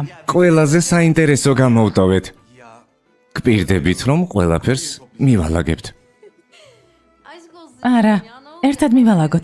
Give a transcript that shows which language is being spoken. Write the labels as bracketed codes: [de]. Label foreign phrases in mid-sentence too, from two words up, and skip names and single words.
[ka] ყველაზე საინტერესო გამოვტოვეთ. გპირდებით, რომ ყველაფერს მივალაგებთ. [tr] Aşk olsun. [ka] არა, [tr] Ya ne oldu? [ka] ერთად მივალაგოთ.